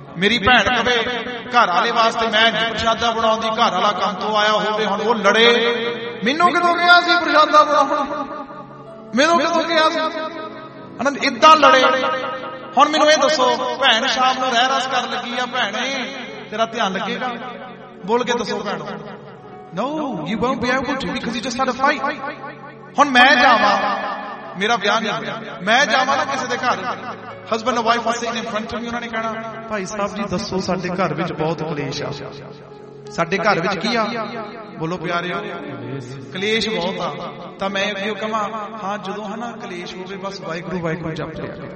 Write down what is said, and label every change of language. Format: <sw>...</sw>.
<pa>ਮੇਰੀ ਭੈਣ ਕਹੇ ਘਰ ਵਾਲੇ ਵਾਸਤੇ ਮੈਂ ਪ੍ਰਸ਼ਾਦਾ ਬਣਾਉਂਦੀ, ਘਰ ਵਾਲਾ ਕੰਮ ਤੋਂ ਆਇਆ ਹੋਵੇ, ਹੁਣ ਉਹ ਲੜੇ, ਮੈਨੂੰ ਕਿਦੋਂ ਕਿਹਾ ਸੀ ਪ੍ਰਸ਼ਾਦਾ ਬਣਾਉਣਾ? ਮੈਨੂੰ ਕਿਦੋਂ ਕਿਹਾ ਸੀ? ਹਨਾ, ਇੱਦਾਂ ਲੜੇ। ਹੁਣ ਮੈਨੂੰ ਇਹ ਦੱਸੋ, ਭੈਣ ਸ਼ਾਮ ਨੂੰ ਰਹਿ ਰਸ ਕਰਨ ਲੱਗੀ ਆ, ਭੈਣੇ ਤੇਰਾ ਧਿਆਨ ਲੱਗੇਗਾ? ਬੋਲ ਕੇ ਦੱਸੋ ਭੈਣ।</pa> <en>No, you won't be able to because you just had a fight.</en> <pa>ਹੁਣ ਮੈਂ ਜਾਵਾਂ, ਮੇਰਾ ਵਿਆਹ ਨਹੀਂ ਹੋਇਆ, ਮੈਂ ਜਾਵਾਂ ਨਾ ਕਿਸੇ ਦੇ ਘਰ,</pa> <en>husband and wife</en> <pa>ਵਾਸਤੇ</pa> <en>in front of me,</en> <pa>ਉਹਨਾਂ ਨੇ ਕਹਿਣਾ ਭਾਈ ਸਾਹਿਬ ਜੀ ਦੱਸੋ ਸਾਡੇ ਘਰ ਵਿੱਚ ਬਹੁਤ ਕਲੇਸ਼ ਆ, ਸਾਡੇ ਘਰ ਵਿੱਚ ਕੀ ਆ? ਬੋਲੋ ਪਿਆਰਿਓ, ਕਲੇਸ਼ ਬਹੁਤ ਆ। ਤਾਂ ਮੈਂ ਕਿਉਂ ਕਹਾਂ, ਹਾਂ ਜਦੋਂ ਹਨਾ ਕਲੇਸ਼ ਹੋਵੇ ਬਸ ਵਾਹਿਗੁਰੂ ਵਾਹਿਗੁਰੂ ਜਪ ਲਿਆ।</pa>